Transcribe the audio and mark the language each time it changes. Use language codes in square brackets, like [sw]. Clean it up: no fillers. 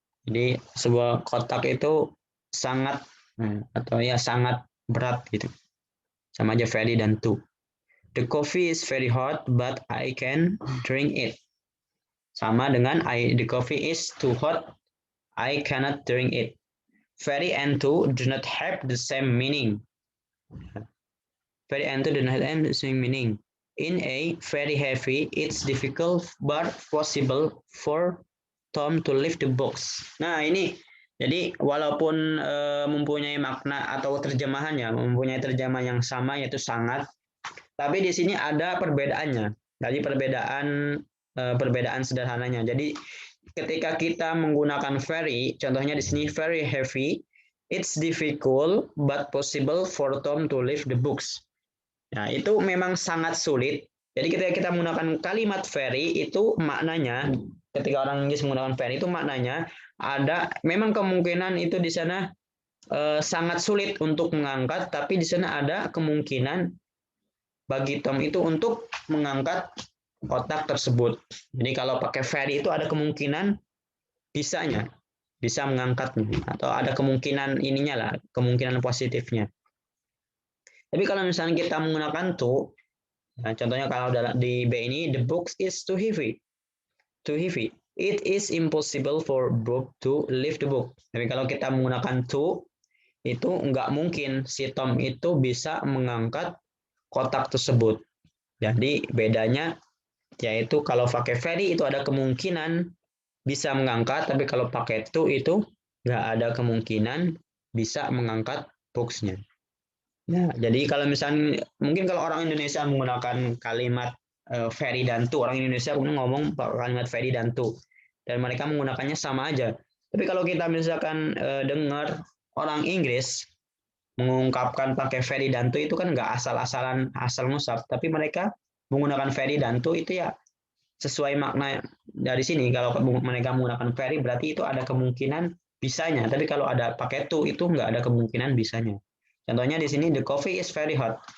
[id] Jadi sebuah kotak itu sangat atau ya sangat berat gitu. Sama aja very dan too. [en] The coffee is very hot, but I can drink it. [id] Sama dengan [en] the coffee is too hot, I cannot drink it. Very and too do not have the same meaning. Very and too do not have the same meaning. In a very heavy, it's difficult but possible for Tom to lift the box. [id] Nah ini, jadi walaupun mempunyai makna atau terjemahannya, mempunyai terjemahan yang sama yaitu sangat, tapi di sini ada perbedaannya. Jadi perbedaan sederhananya. Jadi ketika kita menggunakan very, contohnya di sini [en] very heavy, it's difficult but possible for Tom to lift the books. [id] Nah, itu memang sangat sulit. Jadi ketika kita menggunakan kalimat very itu maknanya, ketika orang Inggris menggunakan very itu maknanya ada memang kemungkinan itu di sana sangat sulit untuk mengangkat, tapi di sana ada kemungkinan bagi Tom itu untuk mengangkat kotak tersebut. Jadi kalau pakai very itu ada kemungkinan bisanya, bisa mengangkatnya atau ada kemungkinan ininya lah, kemungkinan positifnya. Tapi kalau misalnya kita menggunakan to, nah contohnya kalau di B ini [en] the box is too heavy. Too heavy. It is impossible for Bob to lift the book. [id] Tapi kalau kita menggunakan to, itu nggak mungkin si Tom itu bisa mengangkat kotak tersebut. Jadi bedanya yaitu kalau pakai very itu ada kemungkinan bisa mengangkat, tapi kalau pakai to itu nggak ada kemungkinan bisa mengangkat boxnya. Nah, jadi kalau misalnya mungkin kalau orang Indonesia menggunakan kalimat very dan to, orang Indonesia kemudian ngomong kalimat very dan to, dan mereka menggunakannya sama aja. Tapi kalau kita misalkan dengar orang Inggris mengungkapkan pakai very dan to itu kan nggak asal-asalan asal ngusap, tapi mereka menggunakan very dan to itu ya sesuai makna dari sini. Kalau mereka menggunakan very berarti itu ada kemungkinan bisanya, tapi kalau ada pakai to itu nggak ada kemungkinan bisanya. Contohnya di sini [en] the coffee is very hot.